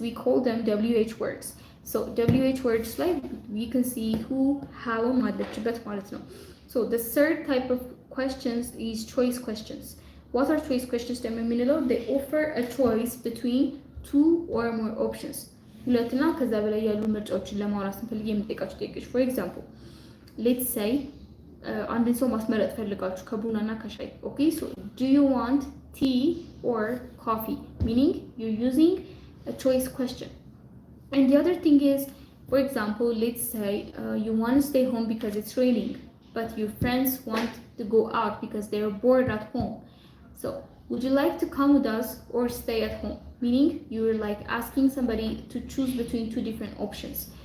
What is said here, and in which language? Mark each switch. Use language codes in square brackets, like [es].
[en] We call them WH words. So WH words like we can see who, how ማለችበት ማለት ነው። So the third type of questions is choice questions. What are choice questions ደግሞ የምንለው? They offer a choice between two or more options. [am] ሁለትና ከዛ በላይ ያሉ ምርጫዎችን ለማውራት ስንፈልግ የምንጠይቃቸው ጥያቄዎች። For example, let's say አንድን ሰው ማስመረጥ ፈልጋችሁ ከቡናና ከሻይ። Okay, so do you want tea or coffee? [en] Meaning you're using a choice question. And the other thing is, for example, let's say you want to stay home because it's raining, but your friends want to go out because they're bored at home. So would you like to come with us or stay at home? Meaning you're like asking somebody to choose between two different options.